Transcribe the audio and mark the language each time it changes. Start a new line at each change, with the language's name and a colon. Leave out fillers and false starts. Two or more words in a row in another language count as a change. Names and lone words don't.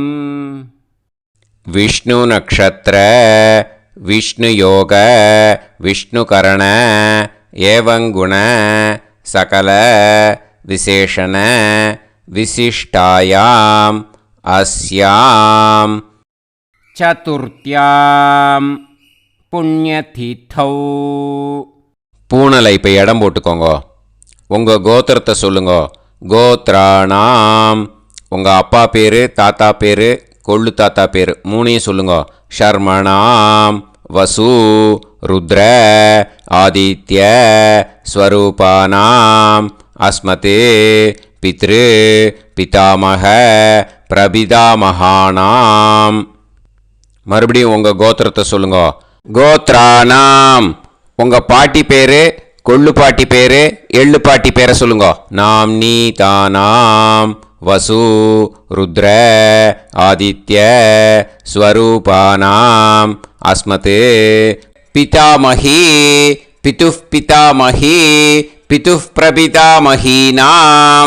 Sanskrit: विष्णु नक्षत्र विष्णु योग विष्णुकरण एवं गुण सकल विशेषण विशिष्टायाम् अस्याम् चतुर्थ्यां पुण्यतिथौ.
Tamil: பூனலை இப்போ இடம் போட்டுக்கோங்க. உங்கள் கோத்திரத்தை சொல்லுங்க. கோத்ராணாம் உங்கள் அப்பா பேர், தாத்தா பேர், கொள்ளு தாத்தா பேர் மூணையும் சொல்லுங்க.
Sanskrit: शर्मणां वसु रुद्र आदित्य स्वरूपानाम् अस्मत् पितृ पितामह பிரபிதாமகானாம்.
Tamil: மறுபடியும் உங்கள் கோத்திரத்தை சொல்லுங்க.
Sanskrit: கோத்ரானாம்.
Tamil: உங்கள் பாட்டி பேர், கொள்ளு பாட்டி பேர், எள்ளு பாட்டி பேரை சொல்லுங்க.
Sanskrit: नाम् नी तानाम् वसु रुद्र आदित्य स्वरूपानाम् अस्मत् पितामही पितुः पितामही पितुः प्रपितामहीनाम्.